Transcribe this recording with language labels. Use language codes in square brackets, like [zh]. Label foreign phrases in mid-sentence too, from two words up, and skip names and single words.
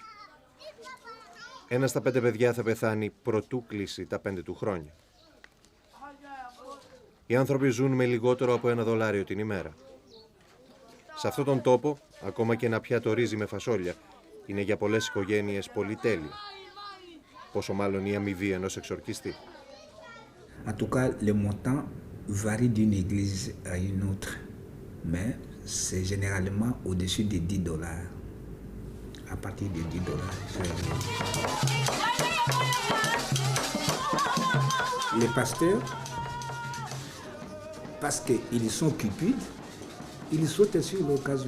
[el] 1 στα 5 παιδιά θα πεθάνει προτού κλείσει τα 5 του χρόνια. Οι άνθρωποι ζουν με λιγότερο από $1 την ημέρα. Σε αυτόν τον τόπο, ακόμα και ένα πιάτο ρύζι με φασόλια είναι για πολλές οικογένειες πολυτέλεια. Πόσο μάλλον η αμοιβή ενός εξορκιστή. [fr] En tout cas, le montant varie d'une église à une autre, mais c'est généralement au-dessus de $10. À partir de $10. Les pasteurs, parce qu'ils sont cupides, ils sautent sur l'occasion.